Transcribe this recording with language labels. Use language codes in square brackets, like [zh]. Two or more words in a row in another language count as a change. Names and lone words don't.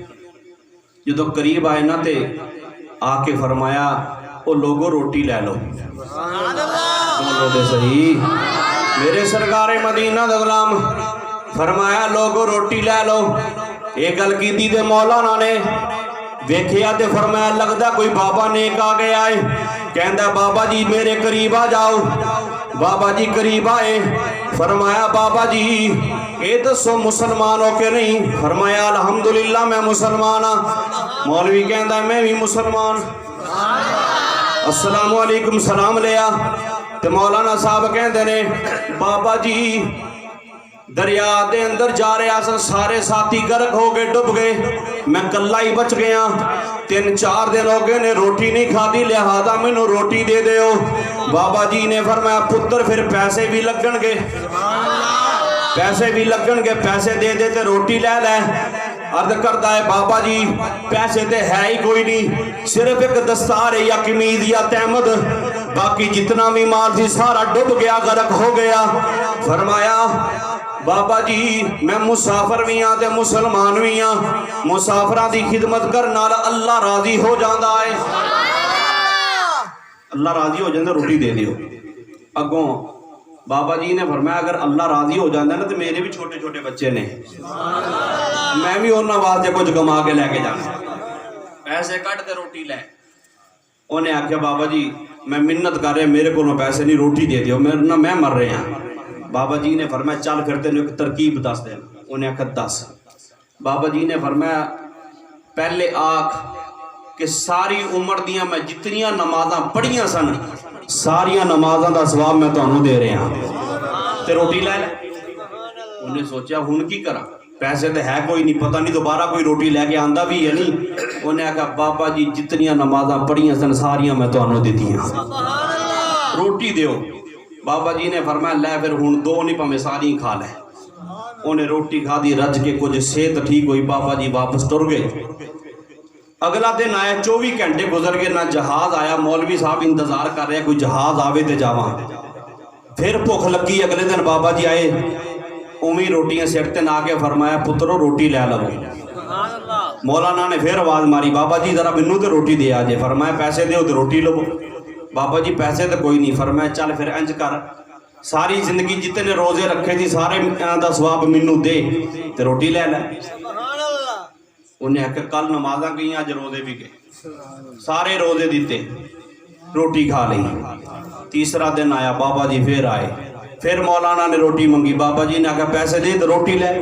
[pa] جدو قریب آئے نا تے آ کے فرمایا او لوگو روٹی لے لو۔ بولو دے صحیح، میرے سرکار مدینہ دا غلام فرمایا لوگو روٹی لے لو۔ ایک گل کیتی تے مولانا نے ویکھیا تے فرمایا لگدا کوئی بابا نیک آ گیا ہے، کہندا بابا جی میرے قریب آ جاؤ۔ بابا جی قریب آئے، فرمایا بابا جی اے دسو مسلمان ہو کہ نہیں؟ فرمایا الحمدللہ میں مسلمان ہاں۔ مولوی کہندا میں بھی مسلمان۔ [ar] السلام علیکم [pa] سلام لیا تے مولانا صاحب کہندے نے بابا جی دریا دے اندر جا رہا سن، سارے ساتھی غرق ہو گئے، ڈب گئے، میں کلا ہی بچ گیا۔ 3-4 دن ہو گئے نے روٹی نہیں کھادی، لہذا مینوں روٹی دے دیو۔ بابا جی نے فرمایا پتر پھر پیسے بھی لگن گے، پیسے دے دے تے روٹی لے لے۔ [ur] عرض کرتا ہے [pa] بابا جی پیسے تے ہے ہی کوئی نہیں، صرف ایک دستار ہے یا قمیض یا تحمد، باقی جتنا بھی مال تھی سارا ڈب گیا، غرق ہو گیا۔ فرمایا بابا جی میں مسافر بھی ہاں تے مسلمان بھی ہاں، مسافراں دی خدمت کرنا اللہ راضی ہو جاندا ہے، اللہ راضی ہو جاندا روٹی دے دیو۔ اگوں بابا جی نے فرمایا اگر اللہ راضی ہو جاندا نا تو میرے بھی چھوٹے چھوٹے بچے نے، میں بھی انہاں واسطے کچھ کما کے لے کے جانا، پیسے کٹ تے روٹی لے۔ انہیں آخیا بابا جی میں منت کر رہا میرے کو پیسے نہیں، روٹی دے دیو، [ur] میں مر رہے ہیں۔ [pa] بابا جی نے فرمایا چل پھر تینوں ایک ترکیب دس دیں۔ انہیں آخیا دس۔ بابا جی نے فرمایا پہلے آکھ کہ ساری عمر دیاں میں جتنیاں نمازاں پڑھیاں سن ساریاں نمازاں دا ثواب میں تانوں دے رہے ہیں تے روٹی لے لے۔ انہیں سوچیا ہن کی کرا، پیسے تے ہے کوئی نہیں، پتہ نہیں دوبارہ کوئی روٹی لے کے آندا بھی ہے نہیں۔ انہیں کہا بابا جی جتنیاں نمازاں پڑھیاں سن ساریاں میں تانوں دتیاں، روٹی دیو۔ بابا جی نے فرمایا لے پھر ہن 2 نہیں پاویں ساری کھا لے۔ انہیں روٹی کھا دی، رج کے کچھ صحت ٹھیک ہوئی، بابا جی واپس ٹر گئے۔ اگلا دن آیا، 24 گھنٹے گزر گئے، نہ جہاز آیا۔ مولوی صاحب انتظار کر رہے کوئی جہاز آوے تے جاواں۔ پھر بھوک لگی، اگلے دن بابا جی آئے، اومی روٹیاں سر تے نہ کے فرمایا پترو روٹی لے لو۔ مولانا نے پھر آواز ماری بابا جی ذرا مینوں تے روٹی دے آ جے۔ فرمایا پیسے دیو تے روٹی لو۔ بابا جی پیسے تے کوئی نہیں۔ فرمایا چل پھر انج کر ਸਾਰੀ ਜ਼ਿੰਦਗੀ ਜਿਤਨੇ ਰੋਜ਼ੇ ਰੱਖੇ ਸੀ ਸਾਰੇ ਦਾ ਸਵਾਬ ਮੈਨੂੰ ਦੇ ਤੇ ਰੋਟੀ ਲੈ ਲੈ। ਉਹਨੇ ਆਖਿਆ ਕੱਲ ਨਮਾਜ਼ਾਂ ਗਈਆਂ ਅੱਜ ਰੋਜ਼ੇ ਵੀ ਗਏ, ਸਾਰੇ ਰੋਜ਼ੇ ਦਿੱਤੇ, ਰੋਟੀ ਖਾ ਲਈ। ਤੀਸਰਾ ਦਿਨ ਆਇਆ, ਬਾਬਾ ਜੀ ਫਿਰ ਆਏ, ਫਿਰ ਮੌਲਾਨਾ ਨੇ ਰੋਟੀ ਮੰਗੀ, ਬਾਬਾ ਜੀ ਨੇ ਆਖਿਆ ਪੈਸੇ ਦੇ ਤੇ ਰੋਟੀ ਲੈ।